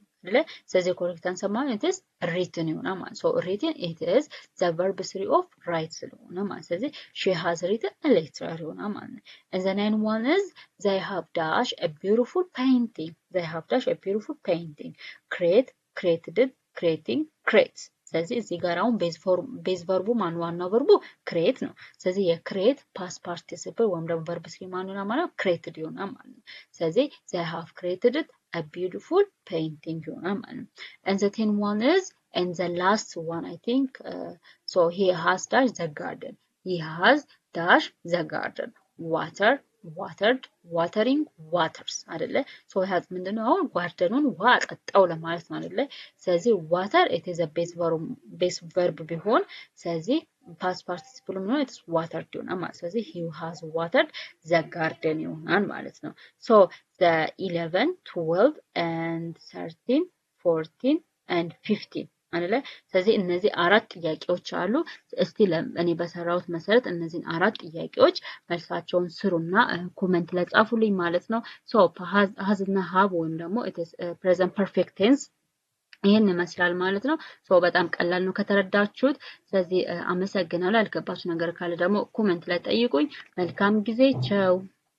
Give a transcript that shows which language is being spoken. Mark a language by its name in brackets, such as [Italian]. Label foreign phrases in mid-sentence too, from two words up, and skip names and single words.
[Amharic] አይደለ ስለዚህ [English] correct answer ማለት is written ይሆናል ማለት so written it is the verb 3 of write [Amharic] ስለሆነ ማለት ስለዚህ [English] she has written a letter [Amharic] ይሆናል ማለት [English] and the ninth one is they have dashed a beautiful painting they have dashed a beautiful painting created creating creates [Amharic] ስለዚህ እዚህ ጋር አሁን [English] base verb [Amharic] ማን ዋናው ቨርቡ ክሬት ነው ስለዚህ የክሬት [English] past participle [Amharic] ወይም ደግሞ ቨርብ 3 ማን ነው ማለት ክሬትድ ይሆናል ማለት ነው ስለዚህ [English] they have created a beautiful painting [Amharic] ይሆናል ማለት ነው [English] and the 10th one is and the last one I think so he has dashed the garden he has dashed the garden watered watering waters አይደለ so has [Amharic] ምንድነው አሁን ጋርደኑን ውሃ አጠጣው ለማለት ነው አይደለ ስለዚህ [English] water it is a base verb [Amharic] ቢሆን ስለዚህ [English] past participle ነው it is watered [Amharic] ይሆናል ማለት ስለዚህ [English] he has watered the garden [Amharic] ይሆናል ማለት ነው [English] so the 11 12 and 13 14 and 15 [Amharic] አይደለ ስለዚህ እነዚህ አራት ጥያቄዎች አሉ እስቲ እኔ በሰራውት መሰረት እነዚህን አራት ጥያቄዎች መልሳቸውን ስሩና ኮሜንት ላይ ጻፉልኝ ማለት ነው ሶ has እና have ወይም ደግሞ [English] it is present perfect tense [Amharic] ይሄን ይመስላል ማለት ነው ሶ በጣም ቀላል ነው ከተረዳችሁት ስለዚህ አመሰግናለሁ ያልገባችሁ ነገር ካለ ደግሞ ኮሜንት ላይ ጠይቁኝ መልካም ጊዜ ቻው